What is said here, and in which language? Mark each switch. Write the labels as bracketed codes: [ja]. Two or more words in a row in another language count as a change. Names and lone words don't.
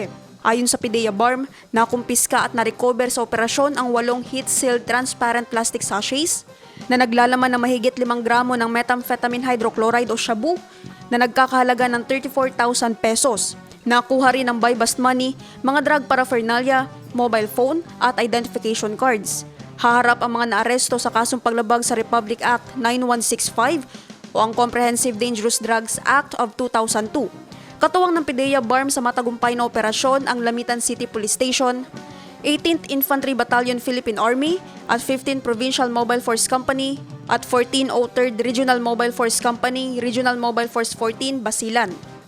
[tl] Ayon sa PDEA BARM, nakumpiska at na-recover sa operasyon ang 8 [en] heat-sealed transparent plastic sachets [tl] na naglalaman ng mahigit 5 gramo ng [en] methamphetamine hydrochloride [tl] o shabu na nagkakahalaga ng 34,000 pesos. Nakuha rin ng [en] buy-bust money, [tl] mga [en] drug paraphernalia, mobile phone [tl] at [en] identification cards. [tl] Haharap ang mga naaresto sa kasong paglabag sa Republic Act 9165 o ang Comprehensive Dangerous Drugs Act of 2002. Katuwang ng PDEA BARM sa matagumpay na operasyon ang Lamitan City Police Station, 18th Infantry Battalion Philippine Army at 15th Provincial Mobile Force Company at 1403rd Regional Mobile Force Company, Regional Mobile Force 14, Basilan.